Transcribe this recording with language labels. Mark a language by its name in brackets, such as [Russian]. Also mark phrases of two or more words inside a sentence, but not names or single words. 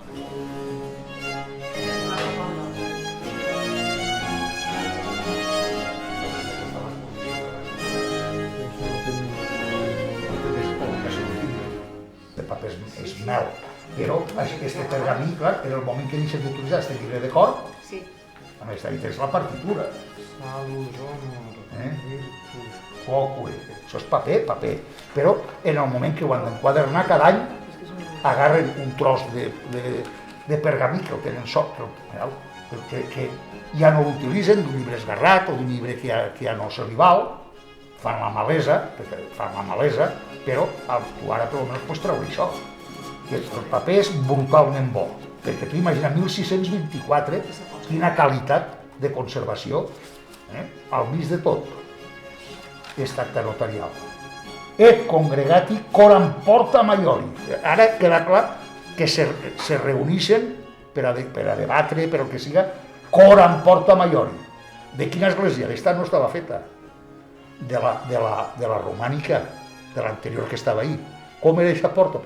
[Catalan] de paper és mel, però aquest pergamí, clar, en el moment que deixes d'utilitzar aquest llibre de cor, a més, ahí tens la partitura. [Latin] Salus, honor, virtus. Focue, [Catalan] això és paper, però en el moment que ho han d'enquadernar cada any agarren un tros de pergamí que el tenen que ja no l'utilitzen, d'un llibre esgarrat o d'un llibre que ja no se li val, fan la malesa, però tu ara per almenys pots treure això, que el paper és brutalment bo, perquè tu imagina 1624, quina qualitat de conservació, al mig de tot. Aquest acte notarial. [Latin] Et congregati coram porta maiori. [Catalan] Ara queda clar que se reuneixen per a debatre, per el que siga, [Latin] coram porta maiori. [Catalan] De quina església? Aquesta no estava feta. De la romànica, de l'anterior que estava ahí. Com era aquesta porta?